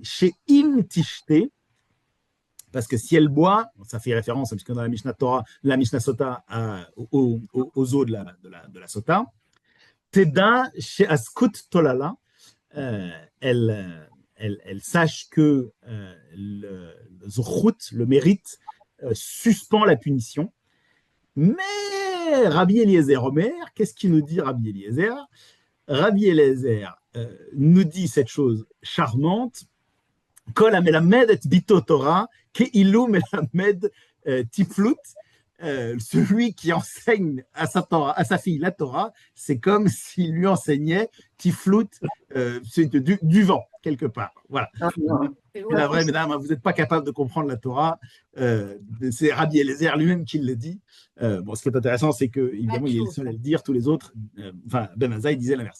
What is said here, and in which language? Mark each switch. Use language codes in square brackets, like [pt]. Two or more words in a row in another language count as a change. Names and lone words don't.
[he] שאם תשתה, [fr] parce que si elle boit, ça fait référence, puisque dans la Mishnah Torah, la Mishnah Sota aux eaux de la Sota, [he] תדע שהזכות תולה לה, [fr] elle sache que le Zchut, le mérite, suspend la punition. Mais Rabbi Eliezer Omer, qu'est-ce qu'il nous dit Rabbi Eliezer? Rabbi Eliezer nous dit cette chose charmante, [he] כל המלמד את בתו תורה, כאילו מלמד תפלות. [fr] Celui qui enseigne à sa fille la Torah, c'est comme s'il lui enseignait tiflut, c'est du vent, quelque part. Voilà. La vraie, mesdames, vous n'êtes pas capable de comprendre la Torah. C'est Rabbi Eliezer lui-même qui le dit. Bon, ce qui est intéressant, c'est qu'évidemment, il est le seul à le dire, tous les autres, Ben Azai disait l'inverse.